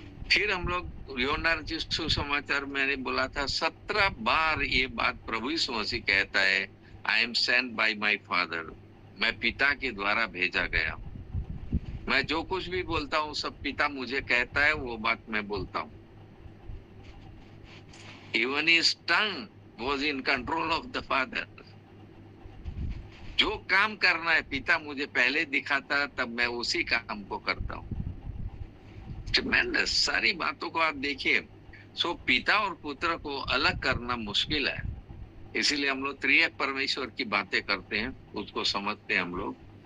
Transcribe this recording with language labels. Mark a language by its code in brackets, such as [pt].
[hi] फिर हम लोग यूहन्ना सुसमाचार मैंने बोला था 17 बार ये बात प्रभु यीशु मसीह कहता है, [en] I am sent by my father. [hi] मैं पिता के द्वारा भेजा गया। मैं जो कुछ भी बोलता हूँ सब पिता मुझे कहता है, वो बात मैं बोलता हूँ। [en] Even his tongue was in control of the father. [hi] जो काम करना है पिता मुझे पहले दिखाता, तब मैं उसी काम को करता हूँ। ट्रेमेंडस, सारी बातों को आप देखिए। सो पिता और पुत्र को अलग करना मुश्किल है, इसीलिए हम लोग त्रिएक परमेश्वर की बातें करते हैं, उसको समझते हैं हम लोग।